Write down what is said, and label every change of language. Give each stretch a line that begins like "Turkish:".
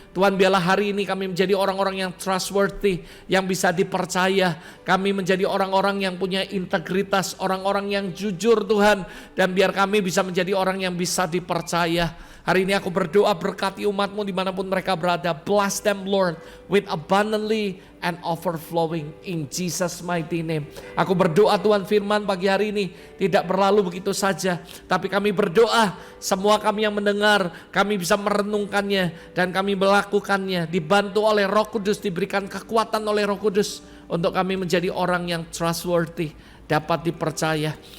Indonesian: Tuhan, biarlah hari ini kami menjadi orang-orang yang trustworthy, yang bisa dipercaya. Kami menjadi orang-orang yang punya integritas, orang-orang yang jujur Tuhan. Dan biar kami bisa menjadi orang yang bisa dipercaya. Hari ini aku berdoa, berkati umat-Mu dimanapun mereka berada.
English: Bless them, Lord, with abundantly and overflowing in Jesus mighty name.
Indonesian: Aku berdoa Tuhan, firman pagi hari ini tidak berlalu begitu saja, tapi kami berdoa semua kami yang mendengar, kami bisa merenungkannya dan kami melakukannya, dibantu oleh Roh Kudus, diberikan kekuatan oleh Roh Kudus untuk kami menjadi orang yang trustworthy, dapat dipercaya.